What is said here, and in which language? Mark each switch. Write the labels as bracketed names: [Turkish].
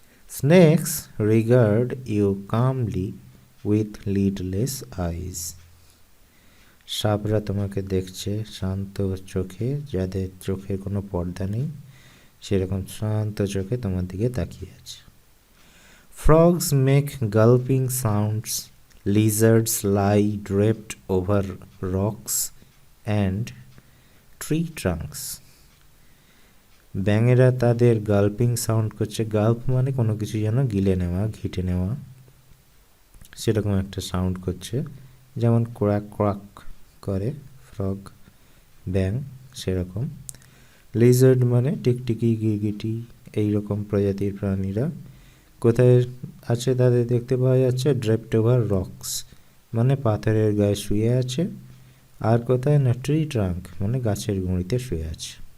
[Bangla] Snake's regard you কামলি with lidless আইজ, সাপরা তোমাকে দেখছে শান্ত চোখে, যাদের চোখের কোনো পর্দা নেই, সেরকম শান্ত চোখে তোমার দিকে তাকিয়ে আছে। [English] Frogs make gulping sounds, lizards lie draped over rocks and tree trunks. [Bangla] ব্যাঙেরা তাদের গাল্পিং সাউন্ড করছে, গাল্প মানে কোনো কিছু যেন গিলে নেওয়া, ঘিটে নেওয়া, সেরকম একটা সাউন্ড করছে, যেমন ক্রাক ক্রাক করে ফ্রগ, ব্যাঙ সেরকম। লিজার্ড মানে টিকটিকি, গিরগিটি, এইরকম প্রজাতির প্রাণীরা কোথায় আছে তাদের দেখতে পাওয়া যাচ্ছে, ড্রেপড ওভার রক্স মানে পাথরের গায়ে শুয়ে আছে, আর কোথায় না ট্রি ট্রাঙ্ক মানে গাছের গুঁড়িতে শুয়ে আছে।